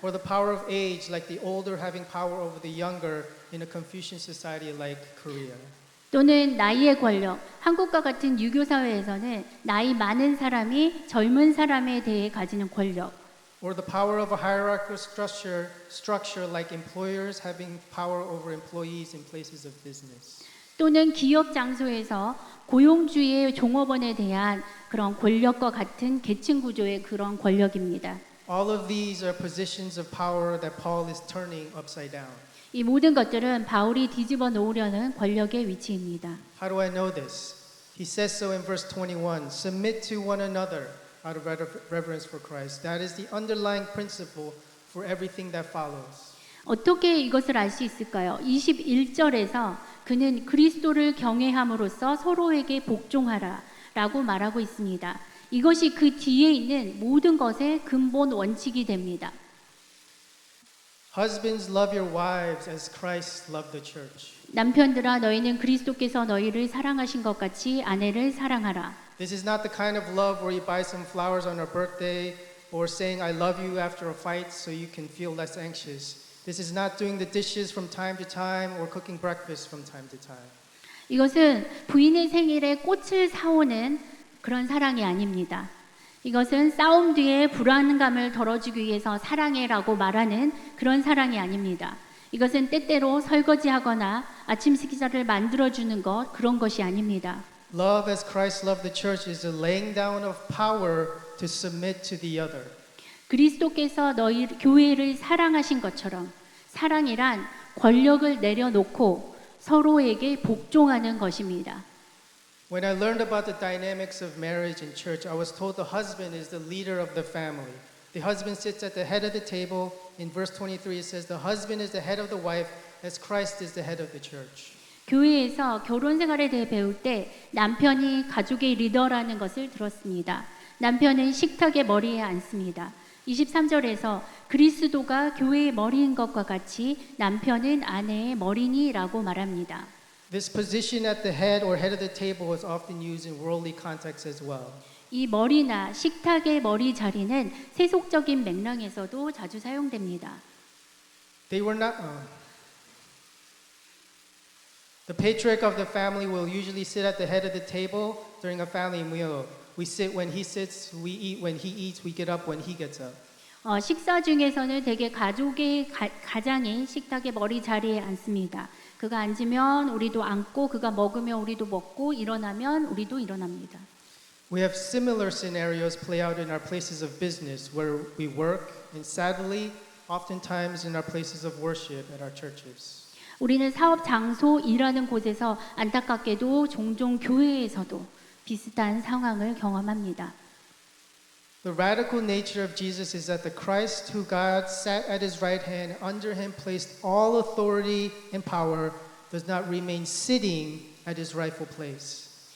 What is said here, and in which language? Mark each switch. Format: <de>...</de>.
<en>Or the power of age, like the older having power over the younger in a Confucian society like Korea.</en> <ko>또는 나이의 권력, 한국과 같은 유교 사회에서는 나이 많은 사람이 젊은 사람에 대해 가지는 권력.</ko> <en>or the power of a hierarchical structure like employers having power over employees in places of business.</en> <ko>또는 기업 장소에서 고용주의 종업원에 대한 그런 권력과 같은 계층 구조의 그런 권력입니다.</ko> <en>All of these are positions of power that Paul is turning upside down.</en> <ko>이 모든 것들은 바울이 뒤집어 놓으려는 권력의 위치입니다.</ko> <en>How do I know this? He says so in verse 21, submit to one another out of reverence for Christ. That is the underlying principle for everything that follows.</en> <ko>어떻게 이것을 알 수 있을까요? 21절에서 그는 그리스도를 경외함으로써 서로에게 복종하라 라고 말하고 있습니다. 이것이 그 뒤에 있는 모든 것의 근본 원칙이 됩니다.</ko> <en>Husbands, love your wives as Christ loved the church.</en> <ko>남편들아 너희는 그리스도께서 너희를 사랑하신 것 같이 아내를 사랑하라.</ko> <en>This is not the kind of love where you buy some flowers on her birthday or saying I love you after a fight so you can feel less anxious. This is not doing the dishes from time to time or cooking breakfast from time to time.</en> <ko>이것은 부인의 생일에 꽃을 사오는 그런 사랑이 아닙니다. 이것은 싸움 뒤에 불안감을 덜어주기 위해서 사랑해라고 말하는 그런 사랑이 아닙니다. 이것은 때때로 설거지하거나 아침 식사를 만들어주는 것 그런 것이 아닙니다.</ko> <en>Love as Christ loved the church is the laying down of power to submit to the other.</en> <ko>그리스도께서 너희 교회를 사랑하신 것처럼 사랑이란 권력을 내려놓고 서로에게 복종하는 것입니다.</ko> <en>When I learned about the dynamics of marriage in church, I was told the husband is the leader of the family. The husband sits at the head of the table. In verse 23 it says the husband is the head of the wife as Christ is the head of the church.</en> <ko>교회에서 결혼 생활에 대해 배울 때 남편이 가족의 리더라는 것을 들었습니다. 남편은 식탁의 머리에 앉습니다. 23절에서 그리스도가 교회의 머리인 것과 같이 남편은 아내의 머리니라고 말합니다.</ko> <en>This position at the head or head of the table is often used in worldly contexts as well.</en> <ko>이 머리나 식탁의 머리 자리는 세속적인 맥락에서도 자주 사용됩니다.</ko> <en>They were not. The patriarch of the family will usually sit at the head of the table during a family meal. We sit when he sits, we eat when he eats, we get up when he gets up.</en> <ko>식사 중에서는 대개 가족의 가장인 식탁의 머리 자리에 앉습니다. 그가 앉으면 우리도 앉고 그가 먹으면 우리도 먹고 일어나면 우리도 일어납니다.</ko> <en>We have similar scenarios play out in our places of business where we work and sadly oftentimes in our places of worship at our churches.</en> <ko>우리는 사업 장소 일하는 곳에서 안타깝게도 종종 교회에서도 비슷한 상황을 경험합니다.</ko> <en>The radical nature of Jesus is that the Christ who God sat at his right hand, under him placed all authority and power, does not remain sitting at his rightful place.</en>